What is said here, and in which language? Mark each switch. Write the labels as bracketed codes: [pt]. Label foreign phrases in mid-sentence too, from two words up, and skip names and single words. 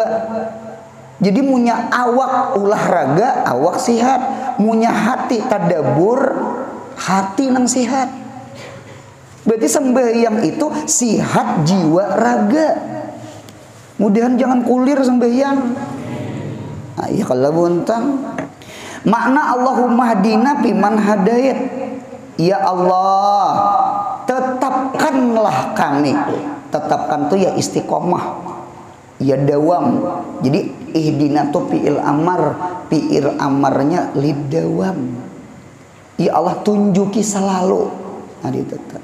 [bjn] Jadi punya awak olahraga, awak sihat, punya hati tadabur, hati nang sihat. Berarti sembahyang itu sihat jiwa raga. Mudahan jangan kulir sembahyang. Nah, ya kalau buntang. [ar] Makna Allahumma hdina fiman hadait. [bjn] Ya Allah, tetapkanlah kami. Tetapkan tuh ya istiqomah, ya dawam. Jadi ihdina tuh [ar] fi'il amar, [bjn] fi'il amarnya lidawam. Ya Allah tunjuki selalu. Nah ditetap.